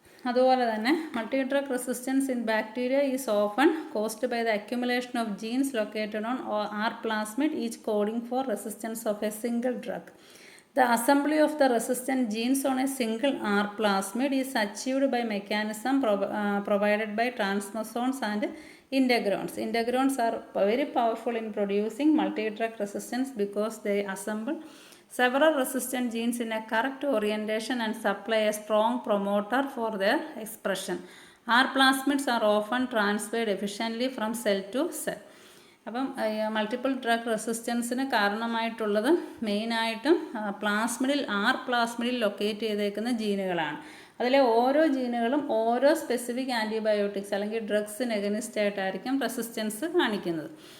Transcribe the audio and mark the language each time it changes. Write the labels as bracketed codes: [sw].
[ml] അതുപോലെ തന്നെ [en] Multi drug resistance in bacteria is often caused by the accumulation of genes located on R plasmid each coding for resistance of a single drug. The assembly of the resistant genes on a single R plasmid is achieved by mechanism provided by transposons and integrons. Integrons are very powerful in producing multi-drug resistance because they assemble several resistant genes in a correct orientation and supply a strong promoter for their expression. R plasmids are often transferred efficiently from cell to cell. [ml] അപ്പം multiple drug റെസിസ്റ്റൻസിന് കാരണമായിട്ടുള്ളത് മെയിനായിട്ടും R പ്ലാസ്മിഡിൽ locate ചെയ്തേക്കുന്ന ജീനുകളാണ്. അതിലെ ഓരോ ജീനുകളും ഓരോ specific antibiotics അല്ലെങ്കിൽ ഡ്രഗ്സിന് against ആയിട്ടായിരിക്കും resistance കാണിക്കുന്നത്.